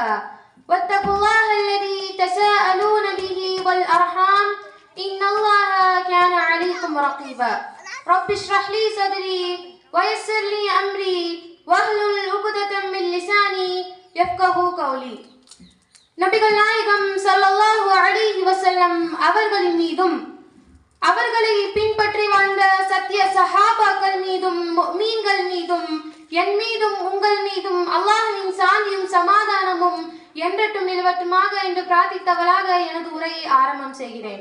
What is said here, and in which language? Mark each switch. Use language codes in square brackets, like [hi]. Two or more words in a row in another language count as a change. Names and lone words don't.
[ar] واتقوا الله الذي تساءلون به والأرحام إن الله كان عليكم رقيبا. رب اشرح لي صدري ويسر لي أمري واحلل عقدة من لساني يفقهوا قولي. [ta] நபிகள் நாயகம் [ar] صلى الله عليه وسلم [ta] அவர்களின் மீதும் அவர்களை பின்பற்றி வாழ்ந்த சத்திய சஹாபாக்கள் மீதும் முஃமின்கள் மீதும் என் மீதும் உங்கள் மீதும் அல்லாஹ்வின் சாந்தியும் சமாதானமும் என்றென்றும் நிலவட்டுமாக என்று பிரார்த்தித்தவளாக எனது உரையை ஆரம்பம் செய்கிறேன்.